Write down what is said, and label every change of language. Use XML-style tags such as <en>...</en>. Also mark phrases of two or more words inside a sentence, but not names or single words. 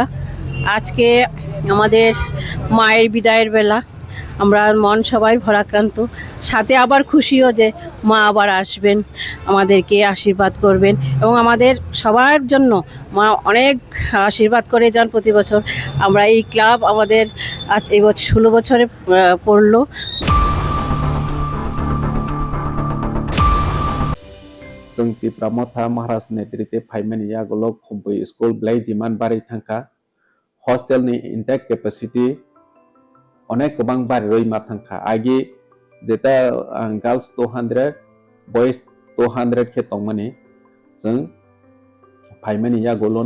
<bn>আজকে আমাদের মায়ের বিদায়ের বেলা, আমরা মন সবাই ভরাক্রান্ত, সাথে আবার খুশিও যে মা আবার আসবেন, আমাদেরকে আশীর্বাদ করবেন এবং আমাদের সবার জন্য মা অনেক আশীর্বাদ করে যান প্রতি বছর। আমরা এই ক্লাব আমাদের আজ এই বছর 16 বছরে পড়লো।</bn> <trk>जोंनि प्रमोथा महाराज नेतृत्वे फाइमेन यागोलो खुबै स्कुल ब्लाई डिमान्ड बारै थांखा हस्टेलनि</trk> <en>intake capacity</en> <trk>अनेक गोबां बारै रई मा थांखा आगे जेता</trk> <en>girls 200 boys</en> <trk>200 के तंगमनि जों फाइमेन यागोलो</trk>